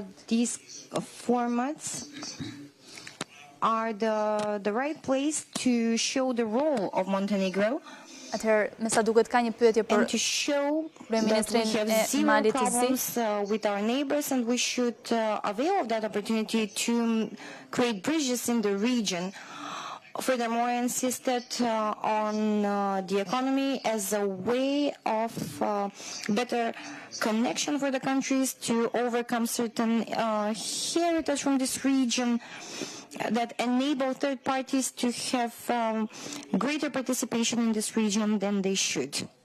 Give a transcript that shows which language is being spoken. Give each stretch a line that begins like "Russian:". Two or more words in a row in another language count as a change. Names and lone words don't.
English: These formats are the right place to show the role of Montenegro.
Albanian: Atëherë, me sa duket ka një pyetje për kryeministrin e Malit të Zi.
English: With our neighbors, and we should avail of that opportunity to create bridges in the region. Furthermore, insisted on the economy as a way of better connection for the countries to overcome certain heritage from this region that enable third parties to have greater participation in this region than they should.